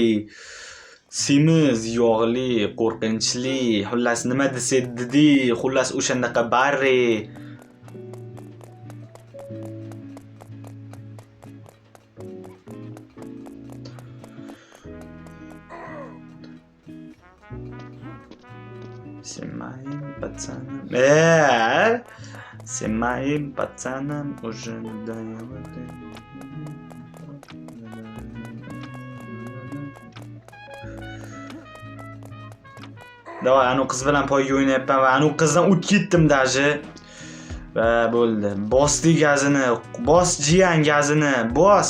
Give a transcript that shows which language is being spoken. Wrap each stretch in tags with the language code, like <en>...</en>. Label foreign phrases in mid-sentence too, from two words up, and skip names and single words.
<uz>Semiz, yog'li, qo'rqinchli, xullas nima desedi, xullas o'shandaqa Barry.</uz> <ru>Sen моим пацаном уже надоело.</ru> <uz>Davay, qiz bilan poyga o'ynayapman va qizdan o'tib ketdim daji. Va bo'ldi. Bosdi gazini, bos jiyan gazini, bos.</uz>